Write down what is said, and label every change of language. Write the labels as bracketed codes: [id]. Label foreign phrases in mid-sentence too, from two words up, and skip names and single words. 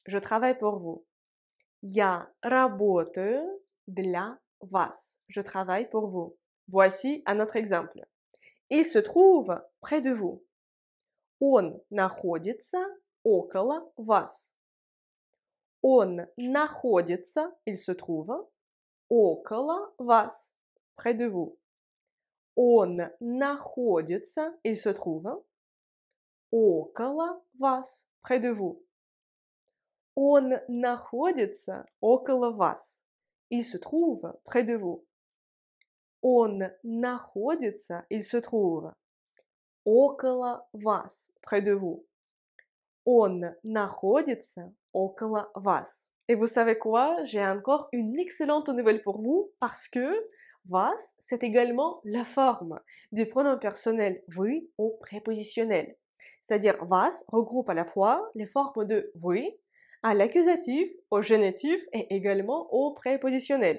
[fr] Je travaille pour vous. [ru] Я работаю для вас. [fr] Je travaille pour vous. Voici un autre exemple. Il se trouve près de vous. [ru] Он находится около вас. Он находится, [fr] il se trouve, [ru] около вас, [fr] près de vous. [ru] Он находится, [fr] il se trouve, [ru] около вас, [fr] près de vous. [ru] Он находится около вас. [fr] Il se trouve près de vous. [ru] Он находится, [fr] il se trouve, [ru] около вас, [fr] près de vous. [ru] Он находится около вас. [fr] Et vous savez quoi? J'ai encore une excellente nouvelle pour vous parce que вас, c'est également la forme du pronom personnel vous au prépositionnel. C'est-à-dire вас regroupe à la fois les formes de vous à l'accusatif, au génitif et également au prépositionnel.